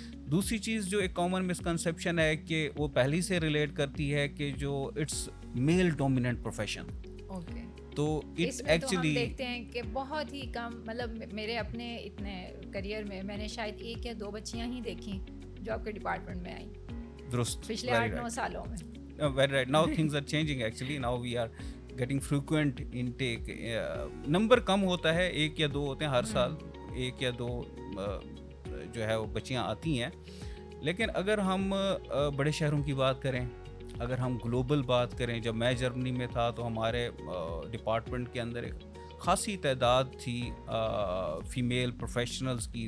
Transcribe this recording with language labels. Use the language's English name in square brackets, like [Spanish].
[Urdu] دوسری چیز جو ایک کامن مسکنسیپشن ہے کہ وہ پہلی سے ریلیٹ کرتی ہے کہ جو [English] It's male dominant profession. [Urdu] Okay. تو اس میں تو ہم دیکھتے ہیں کہ بہت ہی کم، مطلب میرے اپنے اتنے کریئر میں میں نے شاید 1 یا 2 بچیاں ہی دیکھیں جو آپ کے ڈپارٹمنٹ میں آئیں. درست. پچھلے 8-9 سالوں میں. [English] Very right. Now things are changing actually. Now we are getting frequent intake. [Urdu] Number کم ہوتا ہے، 1 یا 2 ہوتے ہیں ہر سال، 1 یا 2 جو ہے وہ بچیاں آتی ہیں. لیکن اگر ہم بڑے شہروں کی بات کریں، اگر ہم گلوبل بات کریں، جب میں جرمنی میں تھا تو ہمارے ڈپارٹمنٹ کے اندر ایک خاصی تعداد تھی فیمیل پروفیشنلز کی.